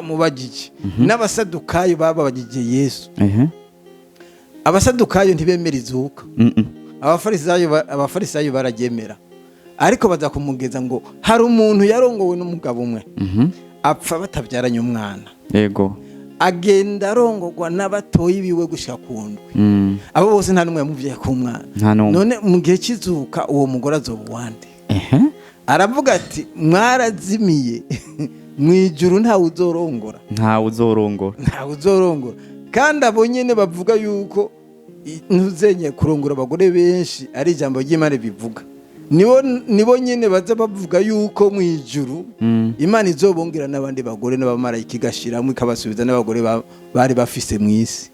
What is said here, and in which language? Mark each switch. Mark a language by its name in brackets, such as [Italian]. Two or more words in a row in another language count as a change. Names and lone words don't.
[Rundi] Erega baramubagije n'abasadukayo bababagije Yesu. abasadukayo ntibemera izuka, abafarisayo bararyemera, ariko baza kumugeza ngo hari umuntu yarongowe n'umugabo umwe apfa batabyaranye umwana, yego, agenda arongorwa n'abatoyi biwe gushika ku ndwi, abo bose nta n'umwe yamuvyaye ku mwana. None mu gihe cy'izuka uwo mugore azoba uwande? Aravuga ati mwarazimiye mwijuru ntawe uzorongora, kandi abo nyene bavuga yuko ntuzenye kurongora abagore benshi ari ijambo ry'Imana bivuga, nibo nyene baza bavuga yuko mwijuru Imana izobongera n'abandi bagore n'abamarayika igashiramo ikabasubiza n'abagore bari bafise mw'isi,